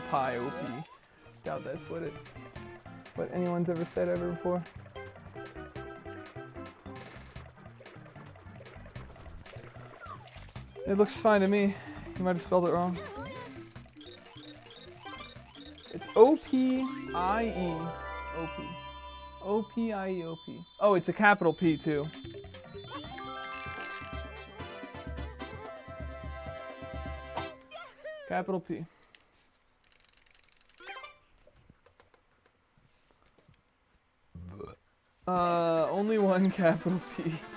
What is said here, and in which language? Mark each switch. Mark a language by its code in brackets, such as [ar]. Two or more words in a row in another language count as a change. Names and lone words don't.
[en] Doubt that's what anyone's ever said ever before. It looks fine to me. You might have spelled it wrong. It's O-P-I-E. O-P. O-P-I-E-O-P. Oh, it's a capital P too. Capital P. Only one capital P.